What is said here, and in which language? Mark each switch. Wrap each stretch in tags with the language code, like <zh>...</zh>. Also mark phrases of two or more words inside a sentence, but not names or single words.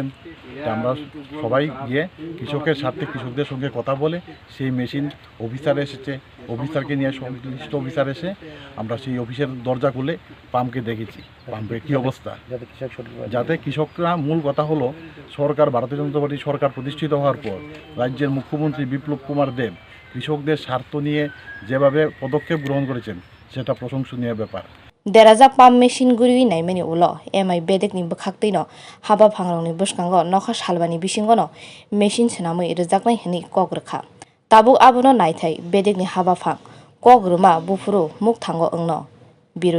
<bn>আমরা সবাই গিয়ে কৃষকের স্বার্থে কৃষকদের সঙ্গে কথা বলে সেই মেশিন অফিসার এসেছে, অফিসারকে নিয়ে সংশ্লিষ্ট অফিসার এসে আমরা সেই অফিসের দরজা খুলে পাম্পকে দেখেছি পাম্পের কী অবস্থা, যাতে কৃষকরা মূল কথা হলো সরকার ভারতীয় জনতা পার্টি সরকার প্রতিষ্ঠিত হওয়ার পর রাজ্যের মুখ্যমন্ত্রী বিপ্লব কুমার দেব কৃষকদের স্বার্থ নিয়ে যেভাবে পদক্ষেপ গ্রহণ করেছেন সেটা প্রশংসনীয় ব্যাপার।</bn> <trp>Derajak</trp> <en>pump machine</en> <trp>guriwi naimani ulo amai bedekni bwkhak no haba phangrokni bwskango nokha salbani bisingo no machine swnamwi rwjaknai hini kok rwkha. Tabuk abono naithai bedekni haba phang kok rwma bufuru muk thango wngno.</trp>